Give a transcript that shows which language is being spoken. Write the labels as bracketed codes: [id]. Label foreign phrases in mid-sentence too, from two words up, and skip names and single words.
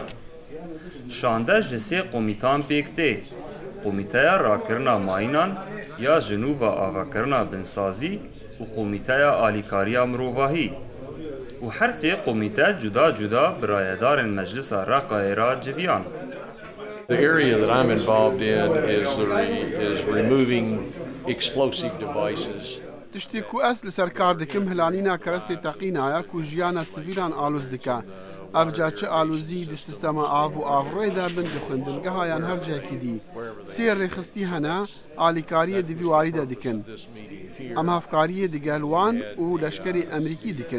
[ku] Şande ji sê komîtan pêk tê: Komîteya Rakirina Mayînan ya Jinûva Avakirina Binsazî û Komîteya Alîkariya Mirovahî. û her sê komîte cuda cuda bi rayedarên Meclisa Reqayê ra civiyan. [en] The area that I'm involved in is removing explosive devices. [ku] Tiştî ku ez li ser kar dikim hilalîna kerestê teqîna ye ku jiyana sivîlan alûz dike. Ev çi alûzî di sistema av û avroyê de bin di xwendingeha yan her cihekî dî. Sê rêxistî hene alîkariyê di vî warî de dikin. Em hevkariyê di gel wan û leşkerê Emerîkî dikin.